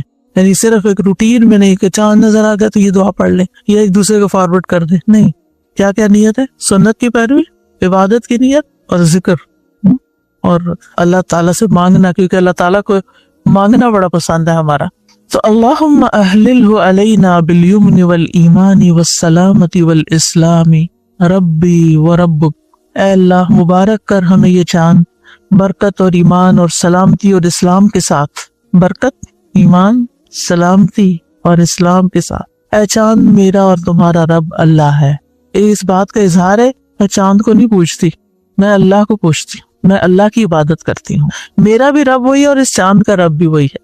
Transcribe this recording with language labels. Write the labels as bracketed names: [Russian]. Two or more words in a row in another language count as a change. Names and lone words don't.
[Urdu] یعنی صرف ایک روٹین میں نہیں کہ چاند نظر آ گیا تو یہ دعا پڑھ لیں یا ایک دوسرے کو فارورڈ کر دیں، نہیں. کیا کیا نیت ہے؟ سنت کی پیروی، عبادت کی نیت، اور ذکر، اور اللہ تعالیٰ سے مانگنا، کیونکہ اللہ تعالیٰ کو مانگنا بڑا پسند ہے ہمارا. [Arabic] تو اللہم احللہ علینا بالیمن والایمان والسلامت والاسلام ربی وربک. [Urdu] اے اللہ مبارک کر ہمیں یہ چاند برکت اور ایمان اور سلامتی اور اسلام کے ساتھ، برکت، ایمان، سلامتی اور اسلام کے ساتھ. اے چاند میرا اور تمہارا رب اللہ ہے. اس بات کا اظہار ہے میں چاند کو نہیں پوچھتی، میں اللہ کو پوچھتی ہوں، میں اللہ کی عبادت کرتی ہوں، میرا بھی رب وہی ہے اور اس چاند کا رب بھی وہی ہے۔